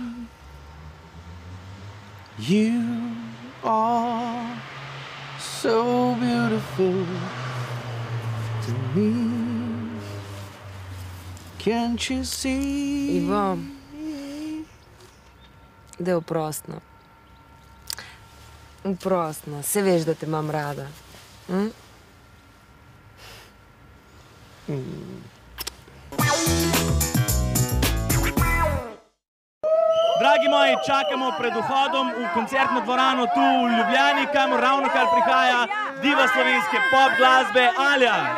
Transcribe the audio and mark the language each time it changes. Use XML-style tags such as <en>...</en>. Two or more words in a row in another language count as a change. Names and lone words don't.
<en>You are so beautiful to me. Can't you see?</en> <sl>Ivo, daj oprostno. Oprostno, se veš, da te imam rada. Dragi moji, čakamo pred vhodom v koncertno dvorano tu v Ljubljani, kamor ravnokar prihaja diva slovenske pop glasbe Alja.</sl>